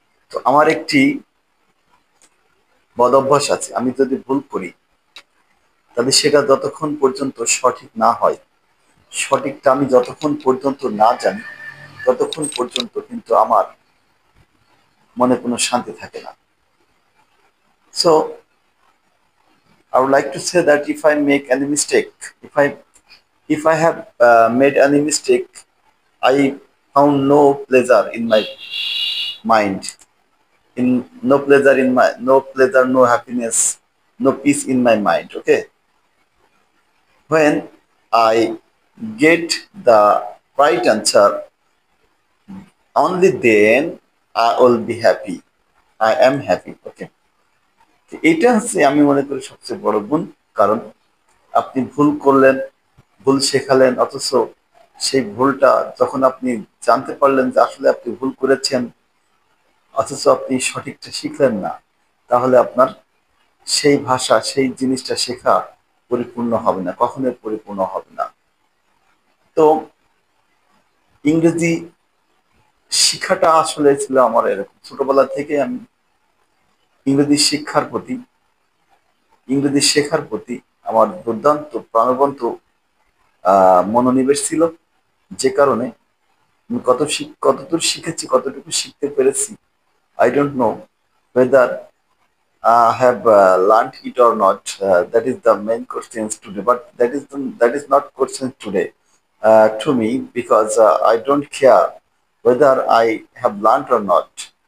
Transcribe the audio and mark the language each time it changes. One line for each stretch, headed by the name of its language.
Bangla: তো আমার একটি বদঅভ্যাস আছে, আমি যদি ভুল করি তাহলে সেটা যতক্ষণ পর্যন্ত সঠিক না হয়, সঠিকটা আমি যতক্ষণ পর্যন্ত না জানি ততক্ষণ পর্যন্ত কিন্তু আমার মনে কোনো শান্তি থাকে না।
English: So I would like to say that if I make any mistake, if I have made any mistake, I found no pleasure in my mind, in no pleasure, no happiness, no peace in my mind. Okay, when I get the right answer, only then I will be happy. I am happy.
Bangla: Okay, এটা হচ্ছে আমি মনে করি সবচেয়ে বড় গুণ। কারণ আপনি ভুল করলেন, ভুল শেখালেন, অথচ সেই ভুলটা যখন আপনি জানতে পারলেন যে আসলে আপনি ভুল করেছেন, অথচ আপনি সঠিকটা শিখলেন না, তাহলে আপনার সেই ভাষা, সেই জিনিসটা শেখা পরিপূর্ণ হবে না, কখনোই পরিপূর্ণ হবে না। তো ইংরেজি শিক্ষাটা আসলে ছিল আমার এরকম, ছোটবেলা থেকে আমি ইংরেজি শিক্ষার প্রতি, ইংরেজি শেখার প্রতি আমার দুর্দান্ত প্রাণবন্ত মনোনিবেশ ছিল। যে কারণে আমি কতদূর শিখেছি, কতটুকু শিখতে পেরেছি,
English: I don't know whether I have learned it or not. That is the main question today. But that is not question today to me, because I don't care whether I have learned or not.